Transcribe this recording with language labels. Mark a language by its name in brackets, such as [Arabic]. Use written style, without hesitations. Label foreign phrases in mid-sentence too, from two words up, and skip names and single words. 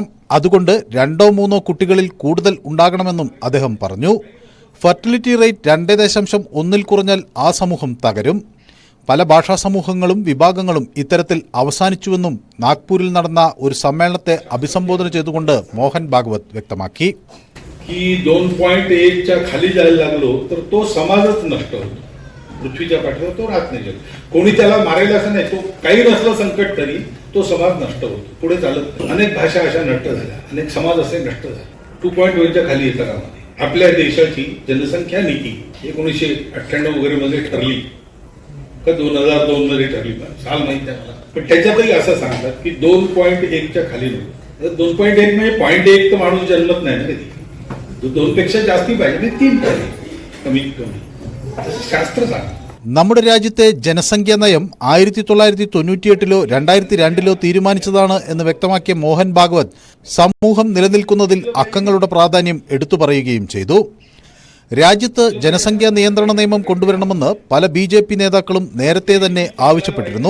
[Malayalam] അതുകൊണ്ട് 2-3 കുട്ടികളിൽ കൂടുതൽ ഉണ്ടാകണമെന്നും അദ്ദേഹം പറഞ്ഞു. [English] fertility rate [Malayalam] 2.1 കുറഞ്ഞാൽ ആ സമൂഹം തകരും. പല ഭാഷാ സമൂഹങ്ങളും വിഭാഗങ്ങളും ഇത്തരത്തിൽ അവസാനിച്ചുവെന്നും നാഗ്പൂരിൽ നടന്ന ഒരു സമ്മേളനത്തെ അഭിസംബോധന ചെയ്തുകൊണ്ട് മോഹൻ ഭാഗവത് വ്യക്തമാക്കി. [Marathi] 2.1च्या खाली जायला लागलो तर तो समाजच नष्ट होतो. पृथ्वीच्या पाठीवर तो राहत नाही. कोणी त्याला मारेल असं नाही. तो काही नसलं संकट तरी तो समाज नष्ट होतो, पुढे चालत नाही. अनेक भाषा अशा नष्ट झाल्या, अनेक समाज असे नष्ट झाले. 2.1च्या खाली येतात. आपल्या देशाची जनसंख्या नीती 1998 वगैरे मध्ये ठरली का 2002 मध्ये ठरली, साल माहिती आहे मला. पण त्याच्यातही असं सांगतात की 2.1च्या खाली नको. 2.1 म्हणजे 0.1 तर माणूस जन्मत नाही ना. 2 पेक्षा जास्ती पाहिजे, 3 पाहिजे कमीत कमी. [Malayalam] ശാസ്ത്ര നമ്മുടെ രാജ്യത്തെ ജനസംഖ്യാ നയം 1998 2002 തീരുമാനിച്ചതാണ് എന്ന് വ്യക്തമാക്കിയ മോഹൻ ഭാഗവത് സമൂഹം നിലനിൽക്കുന്നതിൽ അക്കങ്ങളുടെ പ്രാധാന്യം എടുത്തു പറയുകയും ചെയ്തു. രാജ്യത്ത് ജനസംഖ്യാ നിയന്ത്രണ നിയമം കൊണ്ടുവരണമെന്ന് പല BJP നേതാക്കളും നേരത്തെ തന്നെ ആവശ്യപ്പെട്ടിരുന്നു.